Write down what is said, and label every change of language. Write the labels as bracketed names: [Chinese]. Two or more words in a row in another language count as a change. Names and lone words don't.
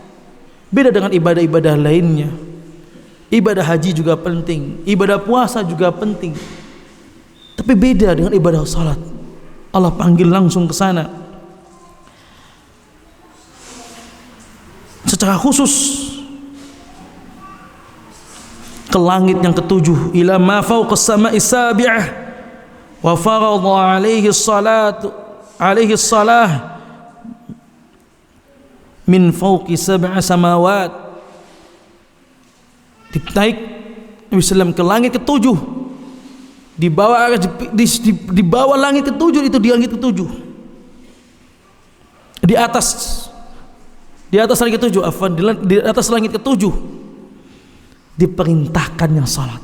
[Indonesian] Beda dengan ibadah-ibadah lainnya. Ibadah haji juga penting, ibadah puasa juga penting. Tapi beda dengan ibadah salat. Allah panggil langsung ke sana. secara khusus ke langit yang ketujuh, [Arabic] إلى ما فوق السماء السابعة وفرض عليه الصلاة من فوق سبع سماوات. [Indonesian] Ditaik Nabi SAW ke langit ketujuh, di bawah langit ketujuh, itu di langit ketujuh, di atas langit ketujuh, di atas langit ketujuh diperintahkannya salat.